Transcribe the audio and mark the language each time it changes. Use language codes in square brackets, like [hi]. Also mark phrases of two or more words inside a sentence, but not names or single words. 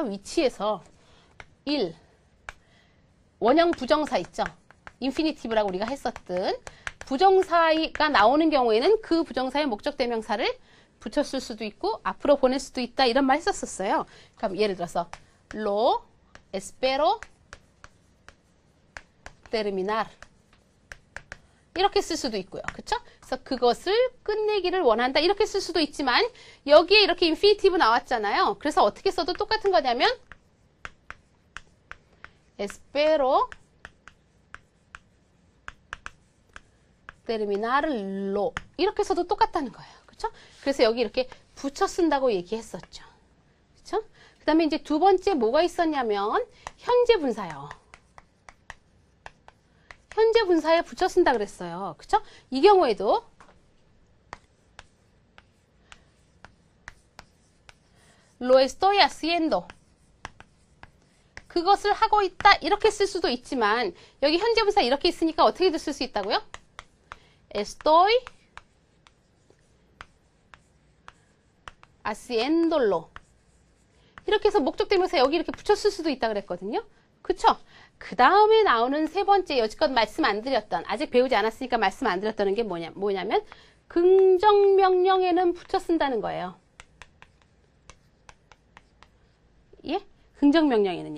[ko] 위치에서 1. 원형 부정사 있죠. 인피니티브라고 우리가 했었던 부정사가 나오는 경우에는 그 부정사의 목적대명사를 붙였을 수도 있고 앞으로 보낼 수도 있다 이런 말 했었어요. 그럼 예를 들어서 [es] lo espero terminar [ko] 이렇게 쓸 수도 있고요. 그쵸? 그래서 그것을 끝내기를 원한다 이렇게 쓸 수도 있지만 여기에 이렇게 인피니티브 나왔잖아요. 그래서 어떻게 써도 똑같은 거냐면 [es] espero terminarlo [ko] 이렇게 써도 똑같다는 거예요. 그렇죠? 그래서 여기 이렇게 붙여 쓴다고 얘기했었죠. 그렇죠? 그 다음에 이제 두 번째 뭐가 있었냐면 현재 분사요. 현재 분사에 붙여 쓴다 그랬어요. 그렇죠? 이 경우에도 [es] lo estoy haciendo [ko] 그것을 하고 있다 이렇게 쓸 수도 있지만 여기 현재 분사 이렇게 있으니까 어떻게 쓸 수 있다고요? [es] estoy haciéndolo [ko] 이렇게 해서 목적대명사 여기 이렇게 붙였을 수도 있다 그랬거든요. 그쵸? 그 다음에 나오는 세 번째 여지껏 말씀 안 드렸던 아직 배우지 않았으니까 말씀 안 드렸다는 게 뭐냐면 긍정명령에는 붙여 쓴다는 거예요. 예? 긍정명령에는요.